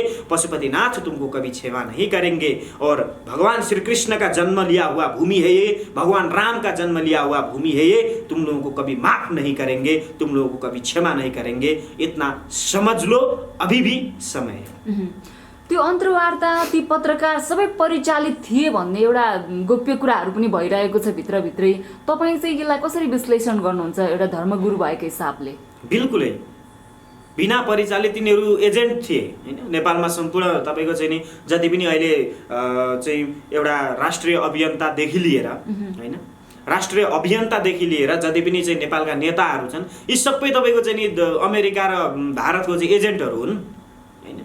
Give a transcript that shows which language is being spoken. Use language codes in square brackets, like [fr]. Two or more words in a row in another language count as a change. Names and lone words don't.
[hi] पशुपतिनाथ तुमको कभी क्षमा नहीं करेंगे, और भगवान श्री कृष्ण का जन्म लिया हुआ भूमि है ये, भगवान राम का जन्म लिया हुआ भूमि है ये। तुम लोगों को कभी माफ नहीं करेंगे, तुम लोगों को कभी क्षमा नहीं करेंगे। इतना समझ लो, अभी भी समय है। [ne] त्यो अन्तर्वार्ता, ती पत्रकार सबै परिचालित थिए भन्ने एउटा गोप्य कुराहरू पनि भइरहेको छ भित्रभित्रै। तपाईँ चाहिँ यसलाई कसरी विश्लेषण गर्नुहुन्छ एउटा धर्मगुरु भएको हिसाबले? बिल्कुलै बिना परिचालित यिनीहरू एजेन्ट थिए हैन। नेपालमा सम्पूर्ण तपाईको चाहिँ नि जति पनि अहिले चाहिँ एउटा राष्ट्रिय अभियन्तादेखि लिएर हैन, राष्ट्रिय अभियन्तादेखि लिएर जति पनि चाहिँ नेपालका नेताहरू छन्, यी सबै तपाईको चाहिँ नि अमेरिका र भारतको चाहिँ एजेन्टहरू हुन् हैन।